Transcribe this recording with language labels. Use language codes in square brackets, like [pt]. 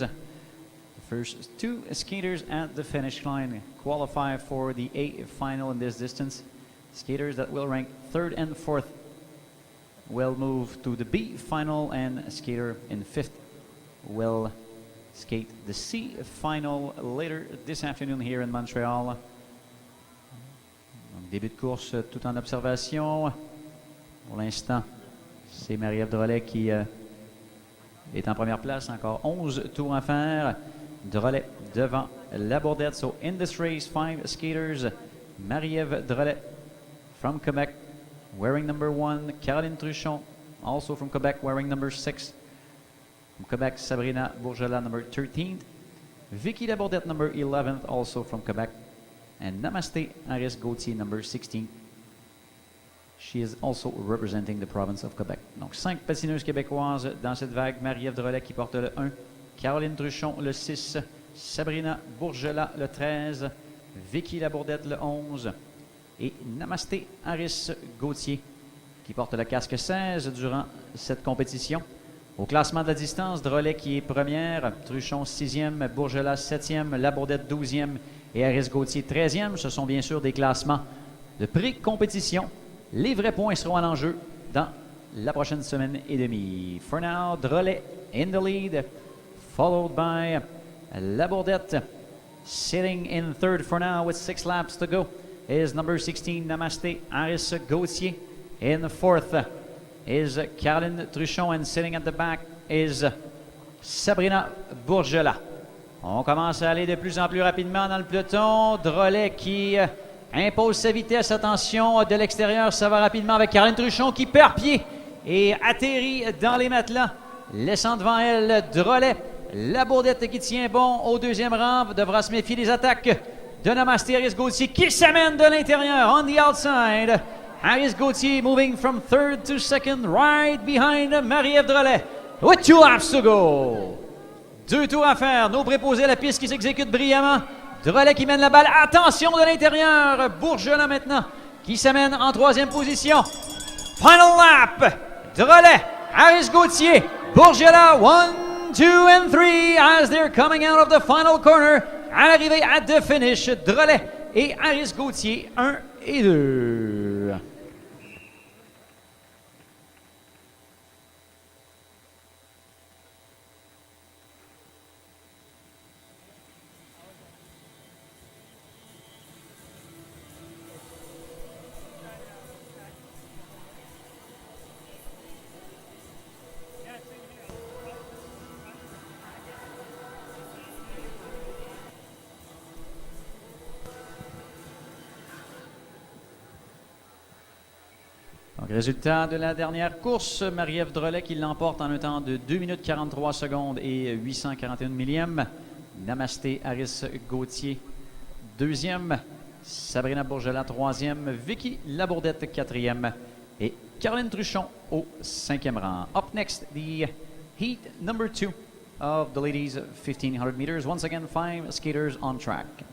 [en] The first 2 skaters at the finish line qualify for the A final in this distance. Skaters that will rank 3rd and 4th will move to the B final, and a skater in 5th will skate the C final later this afternoon here in Montreal. [fr] Début de course tout en observation. Pour l'instant, c'est Marie-Ève Drolet qui est en première place. Encore 11 tours à faire. Drolet devant Labourdette. [en] So in this race, 5 skaters. Marie-Ève Drolet from Quebec, wearing number 1. Caroline Truchon, also from Quebec, wearing number 6. From Quebec, Sabrina Bourgelat, number 13th. Vicky Labourdette, number 11th, also from Quebec. And Namaste Aris Gauthier, number 16. She is also representing the province of Quebec. [fr] Donc, 5 patineuses québécoises dans cette vague. Marie-Ève Drolet qui porte le 1. Caroline Truchon, le 6. Sabrina Bourgelat, le 13. Vicky Labourdette, le 11. Et Namaste Aris Gauthier qui porte le casque 16 durant cette compétition. Au classement de la distance, Drolet qui est première, Truchon 6e, Bourgelat 7e, Labourdette 12e et Aris Gauthier 13e. Ce sont bien sûr des classements de pré-compétition. Les vrais points seront à l'enjeu dans la prochaine semaine et demie. [en] For now, Drolet in the lead, followed by Labourdette. Sitting in 3rd for now with 6 laps to go is number 16, Namaste Aris Gauthier. In 4th is Caroline Truchon, and sitting at the back is Sabrina Bourgelat. [fr] On commence à aller de plus en plus rapidement dans le peloton. Drolet qui impose sa vitesse. Attention, de l'extérieur, ça va rapidement avec Caroline Truchon qui perd pied et atterrit dans les matelas, laissant devant elle Drolet. Labourdette qui tient bon au 2e rang, devra se méfier des attaques de Namaste Aris Gauthier qui s'amène de l'intérieur, [en] on the outside. Aris Gauthier moving from 3rd to 2nd, right behind Marie-Ève Drolet. With 2 laps to go. [fr] 2 tours à faire. Nos préposés à la piste qui s'exécutent brillamment. Drolet qui mène la balle. Attention de l'intérieur. Bourgelat maintenant qui s'amène en 3e position. [en] Final lap. Drolet, Aris Gauthier, Bourgelat, 1, 2 and 3 as they're coming out of the final corner. [fr] À l'arrivée, [en] at the finish, [fr] Drolet et Aris Gauthier, 1 et 2. Résultat de la dernière course, Marie-Ève Drolet qui l'emporte en un temps de 2 minutes 43 secondes et 841 millièmes. Namasté Harris Gauthier, deuxième. Sabrina Bourgelat, troisième. Vicky Labourdette, quatrième. Et Caroline Truchon au cinquième rang. [en] Up next, the heat number 2 of the ladies 1500 meters. Once again, 5 skaters on track.